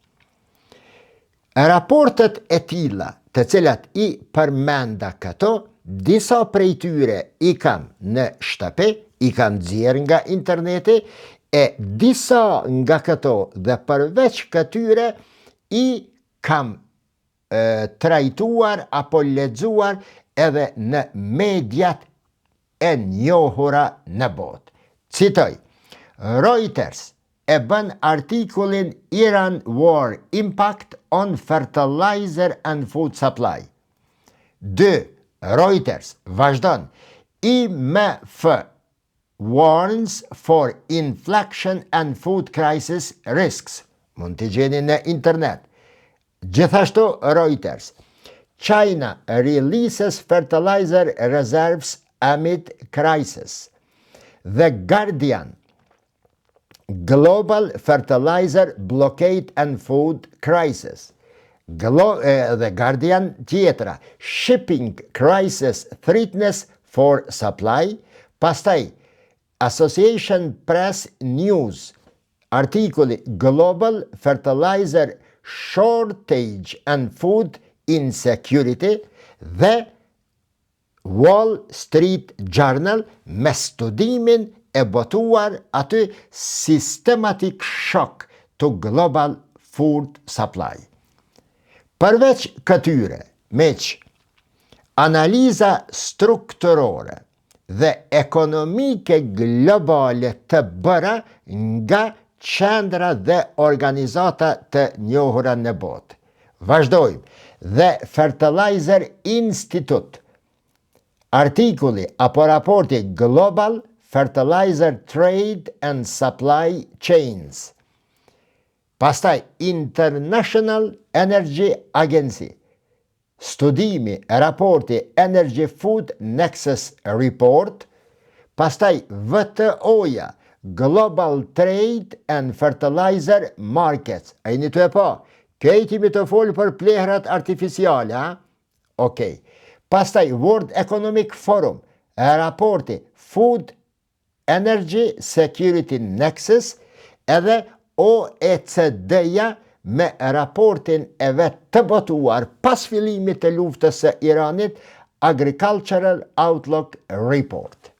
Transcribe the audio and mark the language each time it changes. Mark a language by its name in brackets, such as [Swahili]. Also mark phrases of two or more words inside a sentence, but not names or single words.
[Albanian] Raportet e tilla të cilat i përmenda këto, disa prej tyre i kam në shtëpi, i kam nxjerr nga interneti, e disa nga këto dhe përveç këtyre i kam trajtuar apo lexuar edhe në mediat e njohura në botë. Citoj, Reuters e bën artikullin Iran War Impact on Fertilizer and Food Supply. 2. Reuters vazhdon, IMF warns for inflation and food crisis risks. Mund t'i gjeni në internet. Gjithashtu Reuters, China releases fertilizer reserves amid crisis. The Guardian, Global Fertilizer Blockade and Food Crisis. The Guardian tjetra, Shipping Crisis Threatens for Supply. Pastaj, Association Press News, artikuli Global Fertilizer Shortage and Food Insecurity dhe Wall Street Journal me studimin e botuar aty Systematic Shock to Global Food Supply. Përveç këtyre, meq, analiza strukturore dhe ekonomike globale të bëra nga qendra dhe organizata të njohura në botë. Vazhdojmë, The Fertilizer Institute, artikuli apo raporti Global Fertilizer Trade and Supply Chains. Pastaj International Energy Agency, studimi e raporti Energy Food Nexus Report. Pastaj WTO-ja, Global Trade and Fertilizer Markets. A jeni të e pa? Këjtimi të folë për plehrat artificiale, ha? Okej. Pastaj World Economic Forum, raporti Food Energy Security Nexus, edhe OECD-ja me raportin e vetë të botuar pas fillimit të luftës së Iranit, Agricultural Outlook Report.